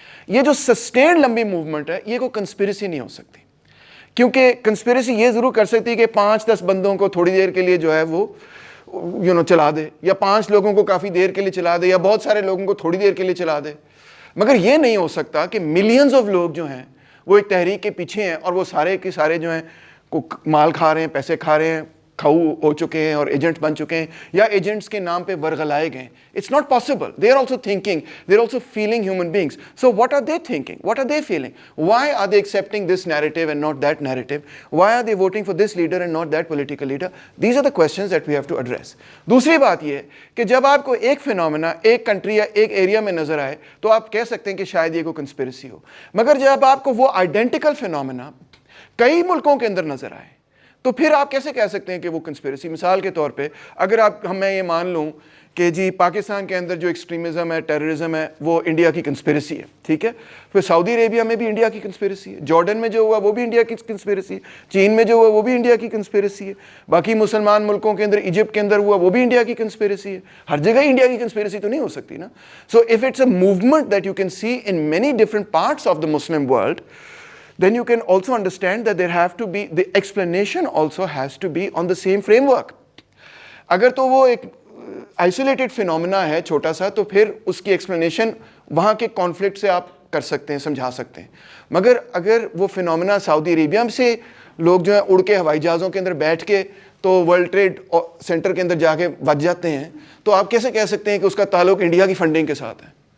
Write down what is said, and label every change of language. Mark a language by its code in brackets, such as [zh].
[ur] یہ جو سسٹینڈ لمبی موومنٹ ہے یہ کوئی کنسپیریسی نہیں ہو سکتی, کیونکہ کنسپیریسی یہ ضرور کر سکتی ہے کہ 5-10 بندوں کو تھوڑی دیر کے لیے جو ہے وہ چلا دے, یا 5 لوگوں کو کافی دیر کے لیے چلا دے, یا بہت سارے لوگوں کو تھوڑی دیر کے لیے چلا دے. مگر یہ نہیں ہو سکتا کہ ملینز آف لوگ جو ہیں وہ ایک تحریک کے پیچھے ہیں اور وہ سارے کے سارے جو ہیں کو مال کھا رہے ہیں, پیسے کھا رہے ہیں, کھاؤ ہو چکے ہیں اور ایجنٹ بن چکے ہیں, یا ایجنٹس کے نام پہ ورغلائے گئے. [en] It's not possible. They are also thinking, they are also feeling human beings. So what are they thinking, what are they feeling, why are they accepting this narrative and not that narrative, why are they voting for this leader and not that political leader. These are the questions that we have to address. [ur] دوسری بات یہ ہے کہ جب آپ کو ایک phenomena ایک کنٹری یا ایک ایریا میں نظر آئے تو آپ کہہ سکتے ہیں کہ شاید یہ کوئی کنسپیریسی ہو. مگر جب آپ کو وہ آئیڈینٹیکل فینومینا کئی ملکوں کے اندر نظر آئے تو پھر آپ کیسے کہہ سکتے ہیں کہ وہ کنسپیریسی. مثال کے طور پہ اگر میں یہ مان لوں کہ جی پاکستان کے اندر جو ایکسٹریمزم ہے, ٹیررزم ہے, وہ انڈیا کی کنسپیریسی ہے, ٹھیک ہے, پھر سعودی عربیہ میں بھی انڈیا کی کنسپیریسی ہے, جارڈن میں جو ہوا وہ بھی انڈیا کی کنسپیریسی ہے, چین میں جو ہوا وہ بھی انڈیا کی کنسپیریسی ہے, باقی مسلمان ملکوں کے اندر ایجپٹ کے اندر ہوا وہ بھی انڈیا کی کنسپیریسی ہے. ہر جگہ انڈیا کی کنسپیریسی تو نہیں ہو سکتی نا. [en] So if it's a movement that you can see in many different parts of the Muslim world, then you can also understand that there have to be, the explanation also has to be on the same framework. [ur] اگر تو وہ ایک [en] isolated phenomena [ur] ہے چھوٹا سا, تو پھر اس کی ایکسپلینیشن وہاں کے کانفلکٹ سے آپ کر سکتے ہیں, سمجھا سکتے ہیں. مگر اگر وہ فینومینا سعودی عربیہ سے لوگ جو ہیں اڑ کے ہوائی جہازوں کے اندر بیٹھ کے تو ورلڈ ٹریڈ سینٹر کے اندر جا کے بچ جاتے ہیں, تو آپ کیسے کہہ سکتے ہیں کہ اس کا تعلق انڈیا کی فنڈنگ کے ساتھ ہے.